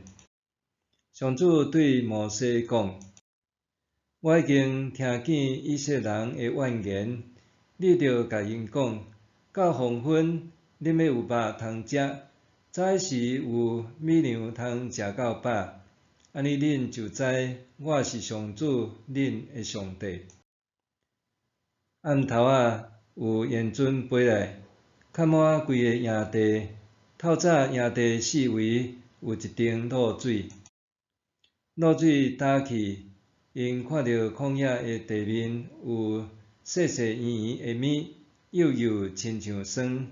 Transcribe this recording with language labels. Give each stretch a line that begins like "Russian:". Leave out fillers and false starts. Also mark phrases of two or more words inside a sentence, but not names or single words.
Min Nan Chinese: 上主对摩西讲：“我已经听见以色列人的怨言，你着甲因讲：到黄昏，恁要有肉通食，早时有美娘通食到饱，安尼恁就知我是上主恁的上帝。” 暗头仔有烟阵飞来，盖满规个营地。透早营地四围有一顶露水，露水打去，因看到旷野的地面有细细圆圆的物，幼幼亲像霜。